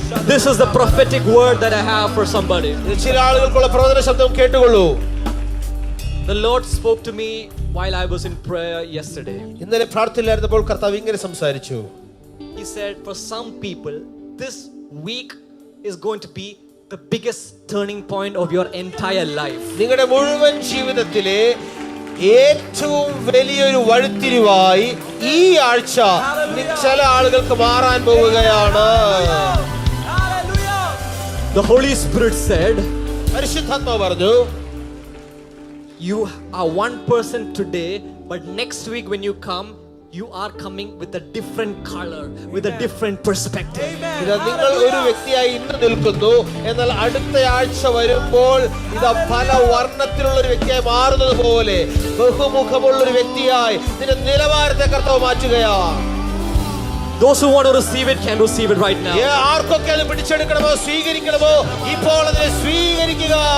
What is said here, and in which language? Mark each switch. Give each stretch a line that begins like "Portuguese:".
English: This is the prophetic word that I have for somebody.
Malayalam: ചില ആളുകൾക്കുള്ള പ്രവചന ശബ്ദം കേട്ടുകൊള്ളൂ.
English: The Lord spoke to me while I was in prayer yesterday.
Malayalam: ഇന്നലെ പ്രാർത്ഥനയിലായിരുന്നപ്പോൾ കർത്താവ് ഇങ്ങനെ സംസാരിച്ചു.
English: He said, for some people, this week is going to be the biggest turning point of your entire life.
Malayalam: നിങ്ങളുടെ മുഴുവൻ ജീവിതത്തിലെ ഏറ്റവും വലിയൊരു വഴിത്തിരിവായി ഈ ആഴ്ച ചില ആളുകൾക്ക് മാറാൻ പോവുകയാണ്.
English: The Holy Spirit said,
Malayalam: പരിശുദ്ധാത്മാവ് പറഞ്ഞു,
English: you are one person today, but next week when you come, you are coming with a different color, with a different perspective.
Malayalam: ഇത് നിങ്ങൾ ഒരു വ്യക്തിയായി ഇന്ന് നിൽക്കുന്നു, എന്നാൽ അടുത്ത ആഴ്ച വരുമ്പോൾ ഇത് പല വർണ്ണത്തിലുള്ള ഒരു വ്യക്തിയായി മാറുന്നത് പോലെ ബഹുമുഖമുള്ള ഒരു വ്യക്തിയായി നിന്റെ നിലവാരത്തെ കർത്താവ് മാറ്റുകയാണ്.
English: Those who want to receive it can receive it right now.
Malayalam: ആർക്കൊക്കെ അത് പിടിച്ചെടുക്കണമോ സ്വീകരിക്കണമോ ഇപ്പോൾ അതിനെ സ്വീകരിക്കുക.